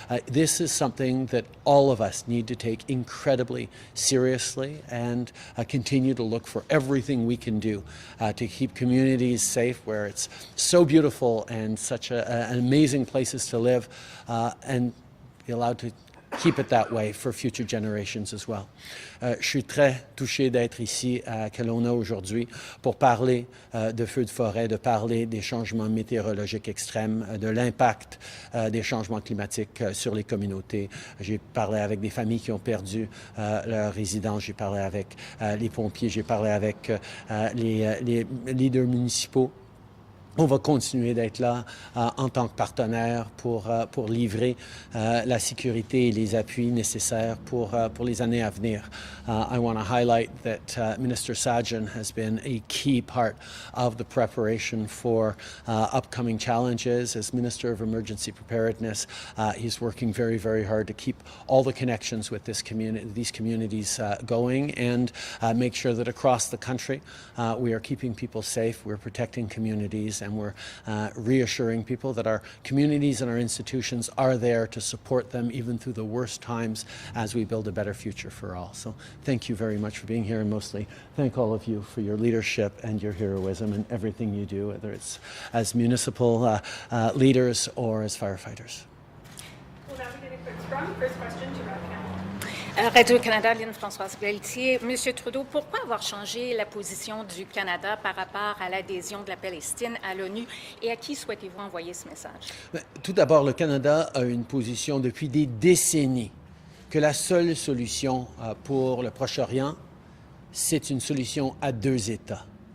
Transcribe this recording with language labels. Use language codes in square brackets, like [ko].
[en] This is something that all of us need to take incredibly seriously and continue to look for everything we can do to keep communities safe where it's so beautiful and such an amazing places to live and be allowed to keep it that way for future generations as well. [fr] Je suis très touché d'être ici à Kelowna aujourd'hui pour parler de feux de forêt, de parler des changements météorologiques extrêmes, de l'impact des changements climatiques sur les communautés. J'ai parlé avec des familles qui ont perdu leur résidence, j'ai parlé avec les pompiers, j'ai parlé avec les leaders municipaux. On va continuer d'être là en tant que partenaire pour livrer la sécurité et les appuis nécessaires pour les années à venir. [en] I want to highlight that Minister Sajjan has been a key part of the preparation for upcoming challenges. As Minister of Emergency Preparedness, he's working very, very hard to keep all the connections with these communities going and make sure that across the country we are keeping people safe, we're protecting communities, and we're reassuring people that our communities and our institutions are there to support them even through the worst times as we build a better future for all. So thank you very much for being here, and mostly thank all of you for your leadership and your heroism and everything you do, whether it's as municipal leaders or as firefighters. We'll now begin a quick scrum. First question to Radio-Canada. Radio-Canada, Lytton, Françoise Pelletier. [fr] Monsieur Trudeau, pourquoi avoir changé la position du Canada par rapport à l'adhésion de la Palestine à l'ONU et à qui souhaitez-vous envoyer ce message? Tout d'abord, le Canada a une position depuis des décennies que la seule solution pour le Proche-Orient, c'est une solution à deux États.